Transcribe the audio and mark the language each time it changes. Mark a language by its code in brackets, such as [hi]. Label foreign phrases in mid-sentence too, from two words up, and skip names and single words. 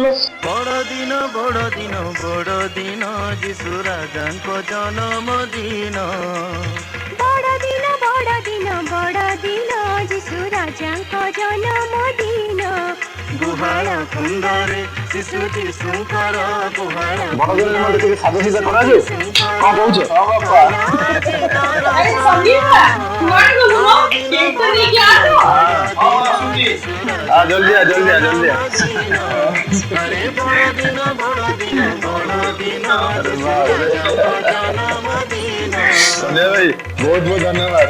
[or] ବଡ଼ ଦିନ ଯିଶୁ ରାଜାଙ୍କ ଜନ୍ମ ଦିନ। ବଡ଼ ଦିନ ଯିଶୁ ରାଜାଙ୍କ ଜନ୍ମ ଦିନ। ଗୁହାଳ କୁଣ୍ଡରେ ଶିଶୁ ଯୀଶୁଙ୍କର ଗୁହାଳ। ବଡ ଦିନ ମତେ ଟିକେ ସାଧା ସିଧା କରାଯାଉ। କଣ କହୁଛ? ହଁ ବାପା। [hi] जल्दी आ [or] ଆରେ ବଡ଼ ଦିନ [hi] संजय भाई बहुत बहुत धन्यवाद।